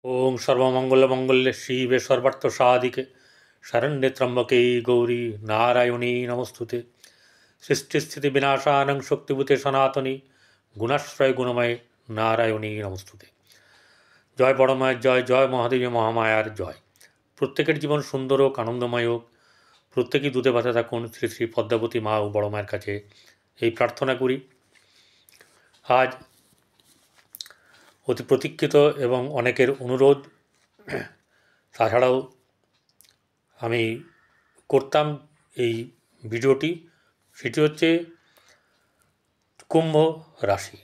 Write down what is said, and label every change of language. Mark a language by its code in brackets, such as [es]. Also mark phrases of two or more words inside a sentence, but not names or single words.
[sa] ओं सर्वमंगलमंगल्ये शिवे सर्वार्थसाधिके शरण्ये त्र्यंबके गौरी नारायणी नमस्तुते। सृष्टिस्थिति विनाशानं शक्तिभूते सनातनी गुणाश्रय गुणमय नारायणी नमस्तुते। [bn] জয় বড়মায়ের জয় জয় মহাদেবী মহামায়ার জয়। প্রত্যেকের জীবন সুন্দর হোক আনন্দময় হোক প্রত্যেকেই দুধে ভাতে থাকুন শ্রী শ্রী পদ্মাবতী মা ও বড় মায়ের কাছে এই প্রার্থনা করি। আজ অতি প্রতীক্ষিত এবং অনেকের অনুরোধ তাছাড়াও আমি করতাম এই ভিডিওটি, সেটি হচ্ছে কুম্ভ রাশি।